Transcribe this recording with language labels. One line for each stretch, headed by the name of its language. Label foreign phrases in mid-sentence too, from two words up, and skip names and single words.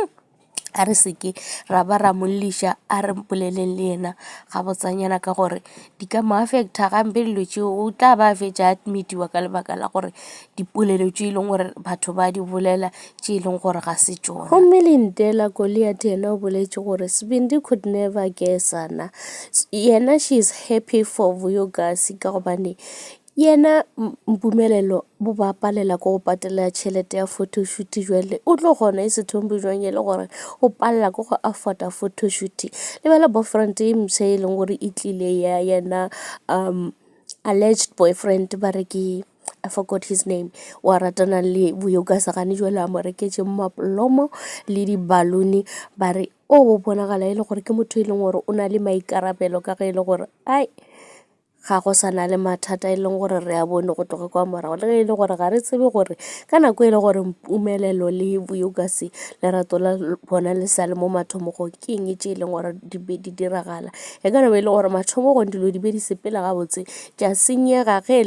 Northern Sotho: a re seke ra ba ra molliša a re mpoleleng le yena ga botsanyana ka gore di ka mo affecta gampe dilo tšeo o tla ba fetša admitiwa ka lebaka la gore dipolelo tše e leng gore batho ba di bolela tše e leng gore ga se tšona gomme Lindela Goliath yena o boletše gore Sibindi
English: could never guess
Northern Sotho: ana yena
English: she is happy for
Northern Sotho: Vuyokats ka gobane yena Mpumelelo bo ba palela ko go patela tšhelete ya photoshoot jwale o tlo gona e se thombe jwang e le gore o palela ko go afforda photoshoot le bala boyfriend e mse e leng gore e tlile ya yena
English: alleged boyfriend
Northern Sotho: ba re ke
English: I forgot his name
Northern Sotho: wa ratana le Vuyokats gane jwale a mo reketše maplomo le dibaluni ba re o bo bonagala e le gore ke motho e leng gore o na le maikarabelo ka ge e le gore ai ga go sana le mathata e leng gore re a bone go tloga kwa morago le ge e le gore ga re tsebe gore ka nako e le gore Mpumelelo le Vuyokats lerato la bona le sa le mo mathomogong ke eng tše e leng gore di be di diragala e ka be e le gore mathomogong dilo di be di sepela gabotse tša senyega ge e